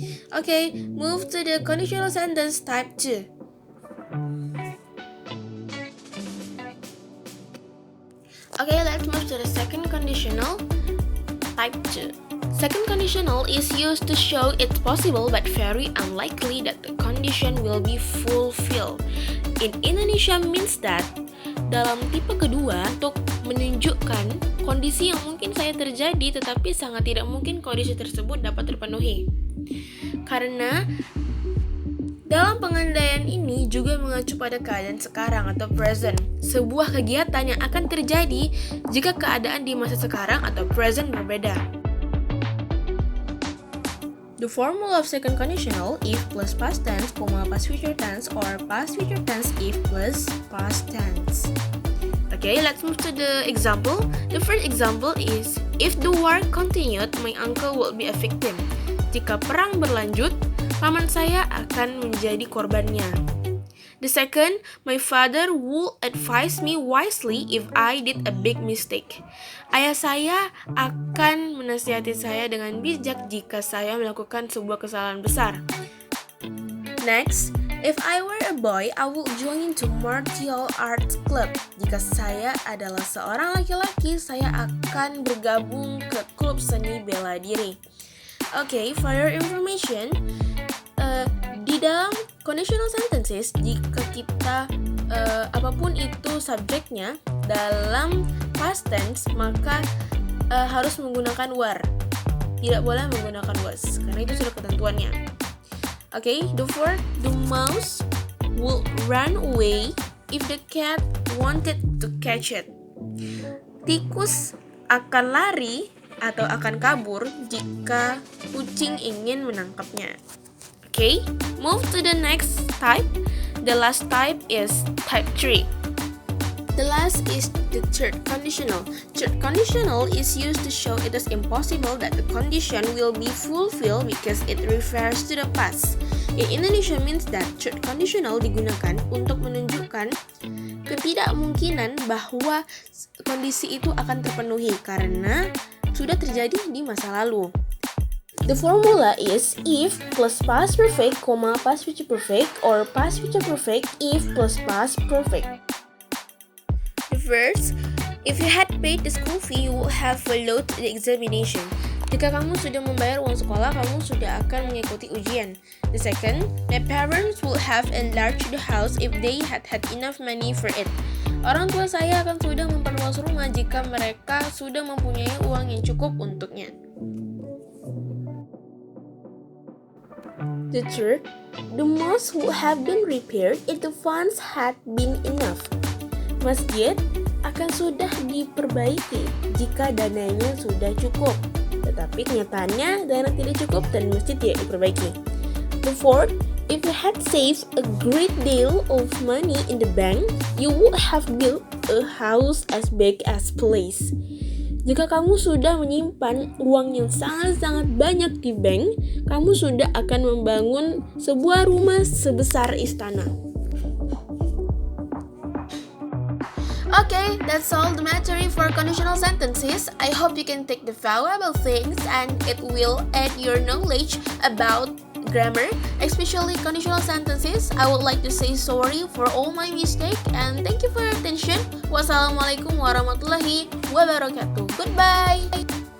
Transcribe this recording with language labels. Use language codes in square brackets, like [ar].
[en] Okay, move to the conditional sentence type 2. Okay, let's move to the second conditional type 2. Second conditional is used to show it's possible but very unlikely that the condition will be fulfilled. In Indonesia means that [id] dalam tipe kedua untuk menunjukkan kondisi yang mungkin saja terjadi tetapi sangat tidak mungkin kondisi tersebut dapat terpenuhi. Karena dalam pengandaian ini juga mengacu pada keadaan sekarang atau present, sebuah kegiatan yang akan terjadi jika keadaan di masa sekarang atau present berbeda. [en] The formula of second conditional if plus past tense, past future tense, or past future tense if plus past tense. Okay, let's move to the example. The first example is if the war continued, my uncle will be a victim. [id] Jika perang berlanjut, paman saya akan menjadi korbannya. [en] The second, my father would advise me wisely if I did a big mistake. [id] Ayah saya akan menasihati saya dengan bijak jika saya melakukan sebuah kesalahan besar. [en] Next, if I were a boy, I would join into martial arts club. [id] Jika saya adalah seorang laki-laki, saya akan bergabung ke klub seni bela diri. [en] Okay, for your information, [id] di dalam conditional sentences, jika kita apapun itu subjeknya dalam past tense, maka harus menggunakan were. Tidak boleh menggunakan was, karena itu sudah ketentuannya. [en] Okay, the fourth, the mouse would run away if the cat wanted to catch it. [id] Tikus akan lari atau akan kabur jika kucing ingin menangkapnya. [en] Okay, move to the next type. The last type is type 3. The last is the third conditional. Third conditional is used to show it is impossible that the condition will be fulfilled because it refers to the past. In Indonesia means that third conditional [id] digunakan untuk menunjukkan ketidakmungkinan bahwa kondisi itu akan terpenuhi karena sudah terjadi di masa lalu. [en] The formula is if plus past perfect, past future perfect, or past future perfect if plus past perfect. The first, if you had paid the school fee, you would have followed the examination. [id] Jika kamu sudah membayar uang sekolah, kamu sudah akan mengikuti ujian. [en] The second, my parents would have enlarged the house if they had had enough money for it. [id] Orang tua saya akan sudah memperluas rumah jika mereka sudah mempunyai uang yang cukup untuknya. The third, the mosque would have been repaired if the funds had been enough. Masjid akan sudah diperbaiki jika dananya sudah cukup. Tetapi kenyataannya dana tidak cukup dan masjid tidak diperbaiki. [en] The fourth, if you had saved a great deal of money in the bank, you would have built a house as big as place. [id] Jika kamu sudah menyimpan uang yang sangat-sangat banyak di bank, kamu sudah akan membangun sebuah rumah sebesar istana. [en] Okay, that's all the material for conditional sentences. I hope you can take the valuable things and it will add your knowledge about grammar, especially conditional sentences. I would like to say sorry for all my mistake and thank you for your attention. [ar] Wassalamualaikum warahmatullahi wabarakatuh. [en] Goodbye.